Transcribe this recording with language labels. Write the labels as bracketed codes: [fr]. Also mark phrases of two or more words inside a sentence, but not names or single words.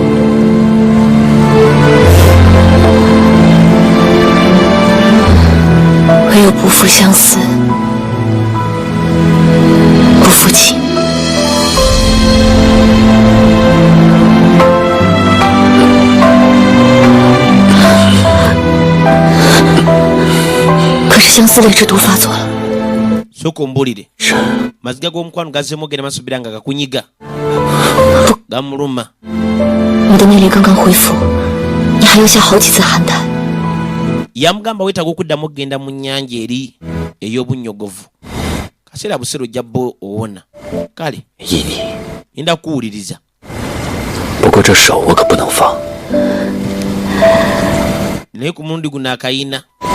[zh] 唯有不负相思，不负情。可是相思类之毒发作了。 [lg] Sooka ombulire maziga g'omukwano gazzeemu ogenda masubira nga gakunyiga gamuluma. [zh] 你的内力刚刚恢复，你还要下好几次寒潭。 [lg] Yamugamba weetaaga okuddamu okgenda mu nnyanja eri ey'obunnyogovu. Kaseera buseera ojja bbo owona. Kale [zh] 依你， [lg] ngenda kuwuliriza. [zh] 不过这手我可不能放。 [lg] Naye ku mulundi guno akayina